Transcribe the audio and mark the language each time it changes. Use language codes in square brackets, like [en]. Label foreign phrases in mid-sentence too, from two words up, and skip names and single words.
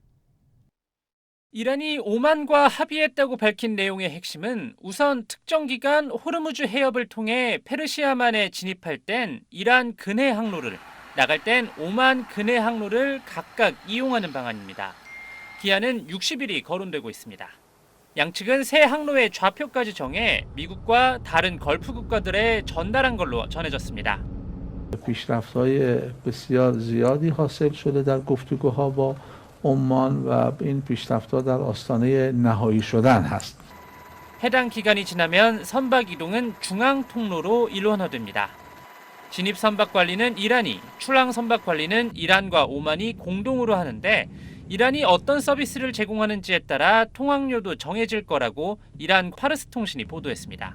[ko] 이란이 오만과 합의했다고 밝힌 내용의 핵심은 우선 특정 기간 호르무즈 해협을 통해 페르시아만에 진입할 땐 이란 근해 항로를, 나갈 땐 오만 근해 항로를 각각 이용하는 방안입니다. 기한은 60일이 거론되고 있습니다. 양측은 새 항로의 좌표까지 정해 미국과 다른 걸프 국가들에 전달한 걸로 전해졌습니다. [fa] پیشرفت‌های بسیار زیادی حاصل شده در گفتگوها با عمان و این پیشرفت‌ها در آستانه نهایی شدن هست. [ko] 해당 기간이 지나면 선박 이동은 중앙 통로로 일원화됩니다. 진입 선박 관리는 이란이, 출항 선박 관리는 이란과 오만이 공동으로 하는데 이란이 어떤 서비스를 제공하는지에 따라 통항료도 정해질 거라고 이란 파르스 통신이 보도했습니다.